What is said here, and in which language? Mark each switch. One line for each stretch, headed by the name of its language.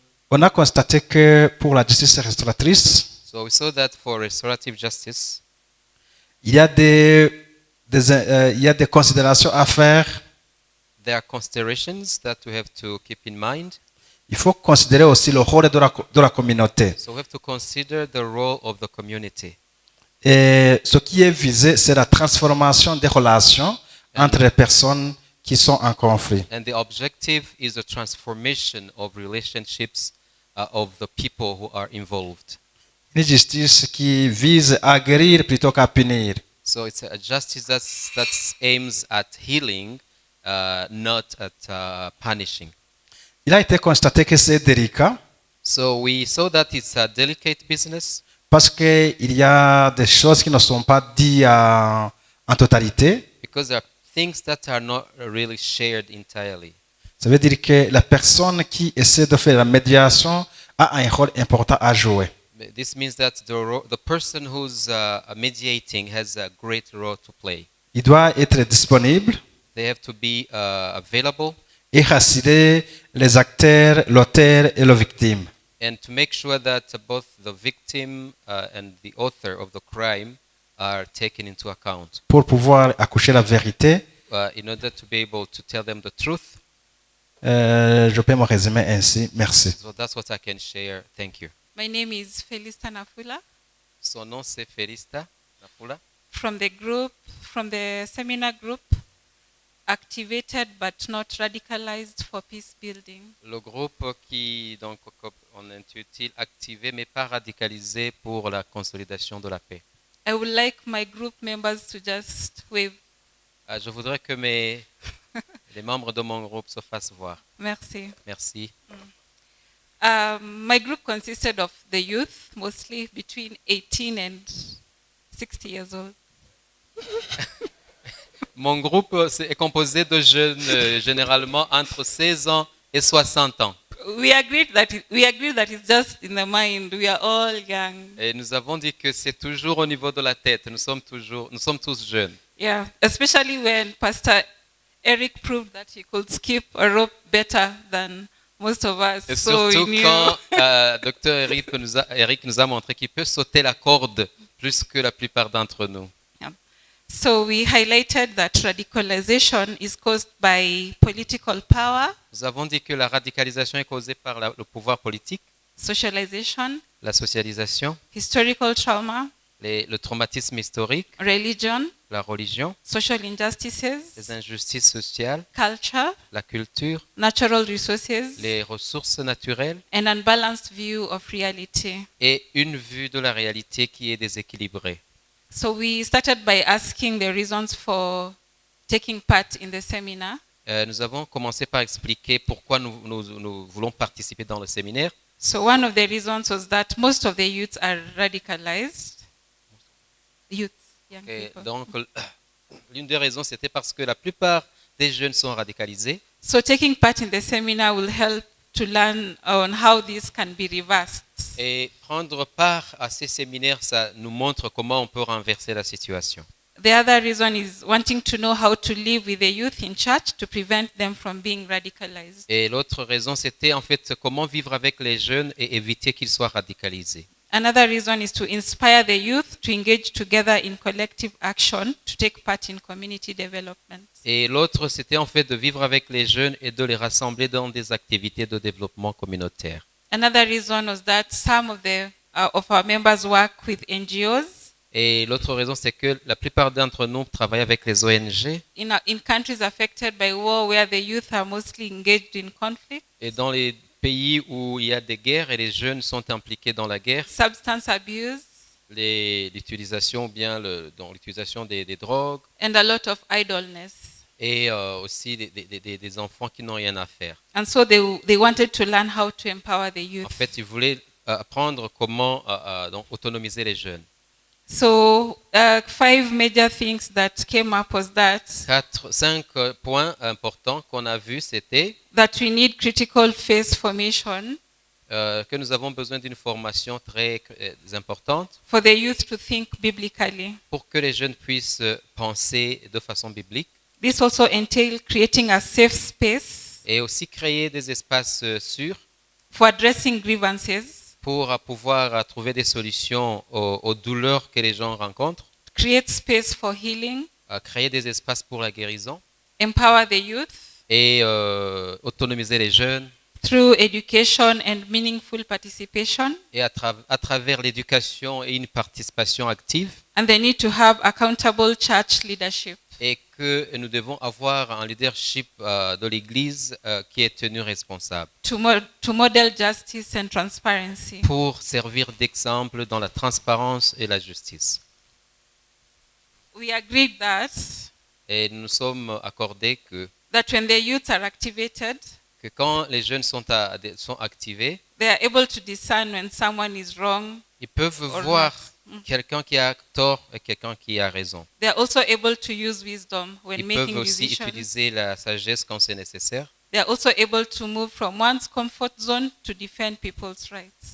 French: On a constaté que pour la justice restauratrice,
English: So we saw that for restorative justice,
French: il y a il y a des considérations à faire.
English: there are considerations that we have to keep in mind.
French: Il faut considérer aussi le rôle de la communauté.
English: So we have to consider the role of the community.
French: Et ce qui est visé, c'est la transformation des relations entre les personnes qui sont en conflit.
English: And the objective is the transformation of relationships of the people who are involved.
French: Une justice qui vise à guérir plutôt qu'à punir.
English: So it's a justice that aims at healing, not at punishing.
French: Il a été constaté que c'est délicat
English: So we saw that it's a delicate business
French: parce qu'il y a des choses qui ne sont pas dites en totalité.
English: because there are things that are not really shared entirely.
French: Ça veut dire que la personne qui essaie de faire la médiation a un rôle important à jouer.
English: But this means that the person who's mediating has a great role to play.
French: Il doit être disponible
English: They have to be available
French: et rassurer les acteurs, l'auteur et la victime.
English: and to make sure that both the victim and the author of the crime are taken into account
French: Pour pouvoir accoucher la vérité,
English: in order to be able to tell them the truth.
French: je peux me résumer ainsi. Merci.
English: So that's what I can share. Thank you. My name is Felista Nafula
French: Son nom c'est Felista Nafula
English: from the seminar group, activated but not radicalized for peace building.
French: Le groupe qui donc on intitule activé mais pas radicalisé pour la consolidation de la paix.
English: I would like my group members to just wave.
French: Je voudrais que les membres de mon groupe se fassent voir. Merci. Merci.
English: My group consisted of the youth, mostly between 18 and 60 years old.
French: Mon groupe est composé de jeunes généralement entre 16 ans et 60 ans.
English: We agreed that it's just in the mind. We are all young.
French: Et nous avons dit que c'est toujours au niveau de la tête. Nous sommes tous jeunes.
English: Yeah, especially when Pastor Eric proved that he could skip a rope better than most of us.
French: Et
English: So we
French: surtout
English: knew.
French: quand Dr Eric nous a montré qu'il peut sauter la corde plus que la plupart d'entre nous.
English: So we highlighted that radicalization is caused by political power,
French: Nous avons dit que la radicalisation est causée par le pouvoir politique,
English: socialization,
French: la socialisation,
English: historical trauma,
French: le traumatisme historique,
English: religion,
French: la religion,
English: social injustices,
French: les injustices sociales,
English: culture,
French: la culture,
English: natural resources,
French: les ressources naturelles
English: an unbalanced view of reality.
French: et une vue de la réalité qui est déséquilibrée.
English: So we started by asking the reasons for taking part in the seminar.
French: Nous avons commencé par expliquer pourquoi nous voulons participer dans le séminaire.
English: So one of the reasons was that most of the youths are radicalized. Youth, young
French: Et
English: people.
French: donc, l'une des raisons, c'était parce que la plupart des jeunes sont radicalisés.
English: So taking part in the seminar will help to learn on how this can be reversed.
French: Et prendre part à ces séminaires, ça nous montre comment on peut renverser la situation.
English: The other reason is wanting to know how to live with the youth in church to prevent them from being radicalized.
French: Et l'autre raison, c'était en fait comment vivre avec les jeunes et éviter qu'ils soient radicalisés.
English: Another reason is to inspire the youth to engage together in collective action to take part in community development.
French: Et l'autre, c'était en fait de vivre avec les jeunes et de les rassembler dans des activités de développement communautaire.
English: Another reason was that some of our members work with NGOs
French: Et l'autre raison, c'est que la plupart d'entre nous travaillent avec les ONG.
English: in countries affected by war where the youth are mostly engaged in conflict,
French: Et dans les pays où il y a des guerres et les jeunes sont impliqués dans la guerre,
English: substance abuse,
French: l'utilisation dans l'utilisation des drogues
English: and a lot of idleness.
French: et aussi des enfants qui n'ont rien à faire.
English: And so they wanted to learn how to empower the youth.
French: En fait, ils voulaient apprendre comment donc autonomiser les jeunes.
English: So 5 major things that came up was that
French: 5 points importants qu'on a vus, c'était
English: we need critical faith formation
French: que nous avons besoin d'une formation très importante
English: for the youth to think biblically.
French: pour que les jeunes puissent penser de façon biblique
English: This also entails creating a safe space
French: et aussi créer des espaces sûrs
English: for addressing grievances,
French: pour pouvoir trouver des solutions aux douleurs que les gens rencontrent,
English: create space for healing,
French: créer des espaces pour la guérison
English: empower the youth
French: et autonomiser les jeunes
English: through education and meaningful participation,
French: et à travers l'éducation et une participation active
English: and they need to have accountable church leadership.
French: et que nous devons avoir un leadership de l'Église qui est tenu responsable
English: To model justice and transparency.
French: pour servir d'exemple dans la transparence et la justice.
English: We agreed that
French: Et nous sommes accordés
English: when the youth are activated,
French: que quand les jeunes sont activés,
English: they are able to discern when someone is wrong.
French: ils peuvent
English: Or
French: voir
English: not.
French: quelqu'un qui a tort et quelqu'un qui a raison.
English: They are also able to use wisdom when
French: Ils peuvent
English: making
French: aussi
English: decisions.
French: utiliser la sagesse quand c'est nécessaire.
English: They are also able to move from one's comfort zone to defend people's rights.